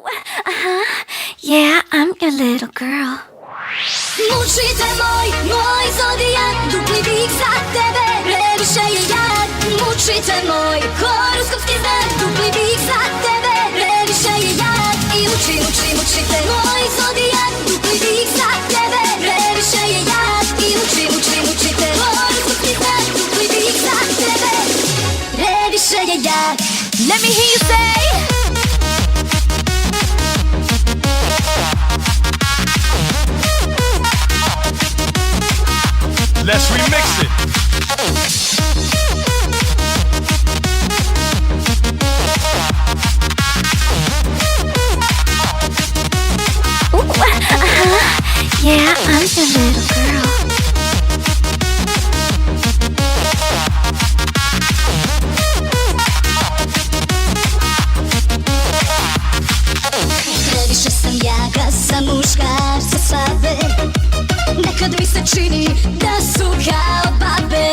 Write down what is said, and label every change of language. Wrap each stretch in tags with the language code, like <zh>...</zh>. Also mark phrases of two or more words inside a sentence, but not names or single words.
<en>Yeah, I'm your little girl.</en> <sr>Mučite moj zodijak, dupli bih za tebe, previše je jak. Mučite moj horoskopski znak, dupli bih za tebe, previše je jak. I mučite moj zodijak, dupli bih za tebe, previše je jak. I mučite horoskopski znak, dupli bih za tebe, previše je jak.</sr> <en>Let me hear you say. Let's remix it. Yeah, I'm your little girl.</en> <sr>Previše sam jaka za muškarca slabe, nekad mi se čini da su kao babe.</sr>